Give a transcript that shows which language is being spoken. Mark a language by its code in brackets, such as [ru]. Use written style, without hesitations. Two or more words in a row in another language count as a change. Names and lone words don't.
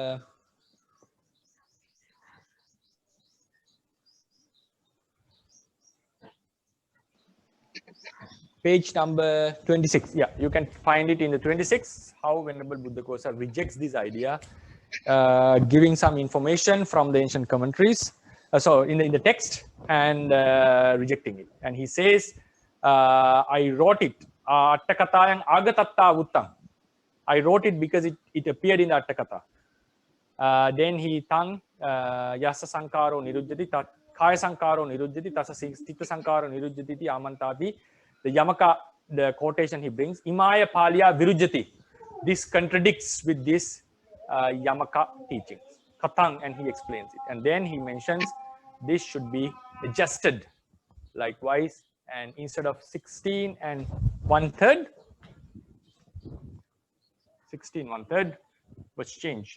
[en] Page number 26. Yeah, you can find it in the 26. How Venerable Buddhaghosa rejects this idea, giving some information from the ancient commentaries. So in the text and rejecting it. And he says, I wrote it. [pi] Attakatayang agatatta uttang. [en] I wrote it because it appeared in the Attakatha. [pi] Then he tang yasa sankaro nirujjati kaya sankaro nirujjati tasa stita sankaro nirujjati ti amantati. [en] The Yamaka, the quotation he brings, [pi] Imaya Palya Virujjati. [en] This contradicts with this Yamaka teachings. Katang, and he explains it. And then he mentions this should be adjusted likewise, and instead of 16 and 1/3, 16 1/3 was changed.